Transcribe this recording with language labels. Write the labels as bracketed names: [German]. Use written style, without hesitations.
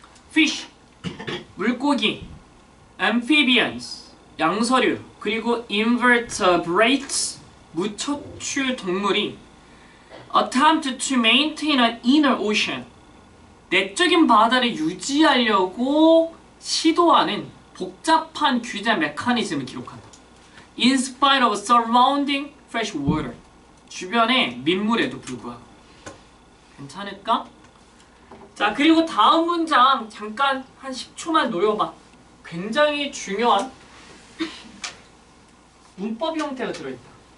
[Korean] fish 물고기, amphibians 양서류 그리고 invertebrates 무척추 동물이 [English] attempt to maintain an inner ocean [Korean] 내적인 바다를 유지하려고 시도하는 복잡한 규제 메커니즘을 기록한다. [English] In spite of surrounding fresh water. [Korean] 주변의 민물에도 불구하고. 괜찮을까? 자, 그리고 다음 문장 잠깐 한 10초만 노려봐. 굉장히 중요한 문법 형태가 들어있다.